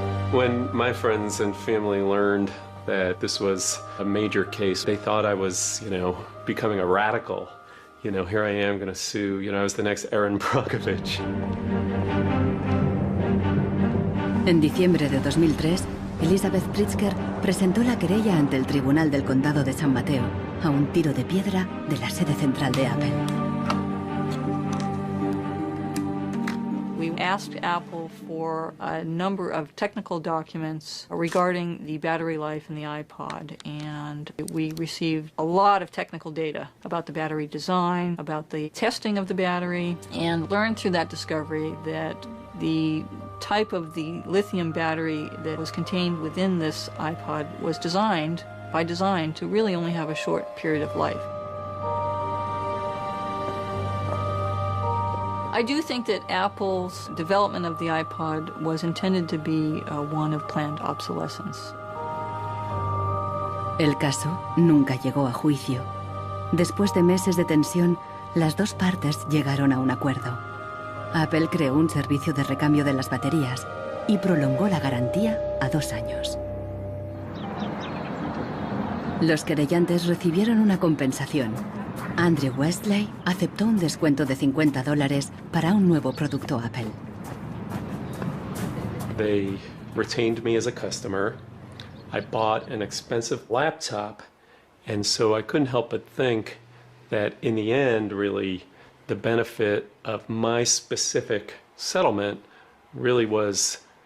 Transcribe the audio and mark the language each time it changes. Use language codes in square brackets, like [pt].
[en] When my friends and family learned that this was a major case, they thought I was, becoming a radical. Here I am going to sue, I was the next Aaron Brockovich. [es] En diciembre de 2003, Elizabeth Pritzker presentó la querella ante el Tribunal del Condado de San Mateo, a un tiro de piedra de la sede central de Apple. [en] We asked Apple for a number of technical documents regarding the battery life in the iPod, and we received a lot of technical data about the battery design, about the testing of the battery, and learned through that discovery that the type of the lithium battery that was contained within this iPod was designed, by design, to really only have a short period of life. I do think that Apple's development of the iPod was intended to be one of planned obsolescence. [es] El caso nunca llegó a juicio. Después de meses de tensión, las dos partes llegaron a un acuerdo. Apple creó un servicio de recambio de las baterías y prolongó la garantía a 2 años. Los querellantes recibieron una compensación. Andrew Westley aceptó un descuento de $50 para un nuevo producto Apple. [en] They retained me as a customer. I bought an expensive laptop, and so I couldn't help but think that in the end, really, the benefit of my specific settlement really was